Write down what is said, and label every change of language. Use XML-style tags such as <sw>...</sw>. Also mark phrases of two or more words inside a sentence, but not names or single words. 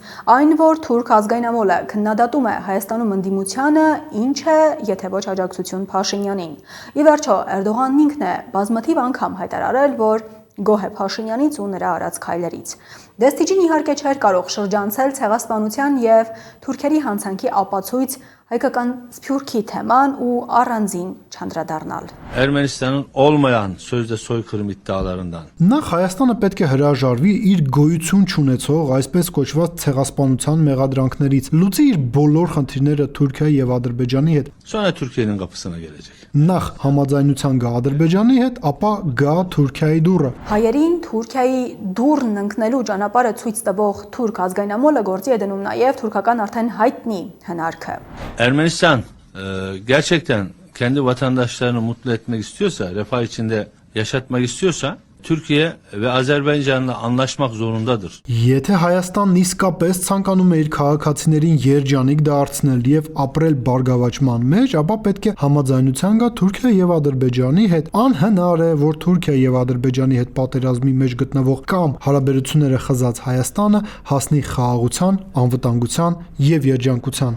<hy>Այն, որ թուրք ազգայնամոլը քննադատում է Հայաստանում ընդդիմությանը, ինչ է, եթե ոչ աջակցություն Փաշինյանին։ Ի վերջո, Էրդողանն ինքն է բազմաթիվ անգամ հայտարարել, որ գոհ է Փաշինյանից ու նրա արած քայլերից։ Դեստիջին իհարկե չէր կարող շրջանցել ցեղասպանության եւ թուրքերի հանցանքի ապացույց հայկական Սփյուռքի թեման ու առանձին չանդրադառնալ։</hy> <tr>Ermenistan'ın olmayan sözde soykırım iddialarından</tr> <hy>Նախ Հայաստանը պետք է հրաժարվի իր գոյություն չունեցող այսպես կոչված ցեղասպանության մեղադրանքներից, լուծի իր բոլոր խնդիրները Թուրքիայի եւ Ադրբեջանի հետ։</hy> <tr>sonra Türkiye'nin kapısına gelecek.</tr> <hy>Նախ համաձայնության գա Ադրբեջանի հետ, ապա գա Թուրքիայի դուռը։ Հայերին Թուրքիայի դուրն ընկնելու ճանապարհը ցույց տվող թուրք ազգայնամոլը գործի է դնում նաև թուրքական արդեն հայտնի հնարքը։</hy> <tr>Ermenistan gerçekten kendi vatandaşlarını mutlu etmek istiyorsa, refah içinde yaşatmak istiyorsa Türkiye ve Azerbaycan'la anlaşmak zorundadır.</tr> <hy>Եթե Հայաստանն իսկապես ցանկանում է իր քաղաքացիներին երջանիկ դարձնել եւ ապրել բարգավաճման մեջ, ապա պետք է համաձայնության գա Թուրքիա եւ Ադրբեջանի հետ։ Անհնար է, որ Թուրքիա եւ Ադրբեջանի հետ պատերազմի մեջ գտնվող կամ հարաբերությունները խզած Հայաստանը հասնի խաղաղության, անվտանգության եւ երջանկության։</hy>